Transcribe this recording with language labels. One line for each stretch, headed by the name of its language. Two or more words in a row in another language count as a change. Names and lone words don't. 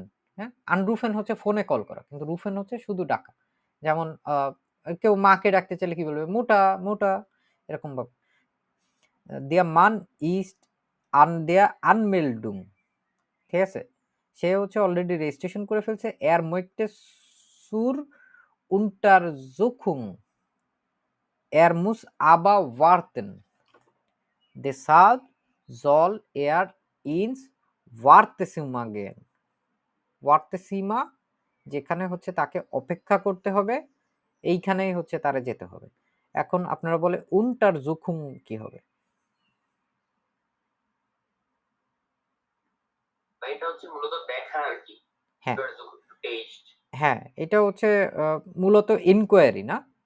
Bangla: হ্যাঁ, আনরুফেন হচ্ছে ফোনে কল করা, কিন্তু রুফেন হচ্ছে শুধু ডাকা। যেমন কেউ মাকে ডাকতে চাইলে কি বলবে? মোটা মোটা, এরকম ভাবে।
German: Der Mann ist an der Anmeldung. ঠিক আছে, সে হচ্ছে অলরেডি রেজিস্ট্রেশন করে ফেলছে। Er möchte zur Untersuchung. Er muss aber warten. Deshalb soll er ins Wartezimmer gehen.
Bangla: Wartezimmer যেখানে হচ্ছে তাকে অপেক্ষা করতে হবে, এইখানেই হচ্ছে তারে যেতে হবে। এখন আপনারা বলে Untersuchung কি হবে? এটা হচ্ছে মূলত দেখা আর কি। হ্যাঁ হ্যাঁ, এটা হচ্ছে মূলত ইনকোয়ারি, না?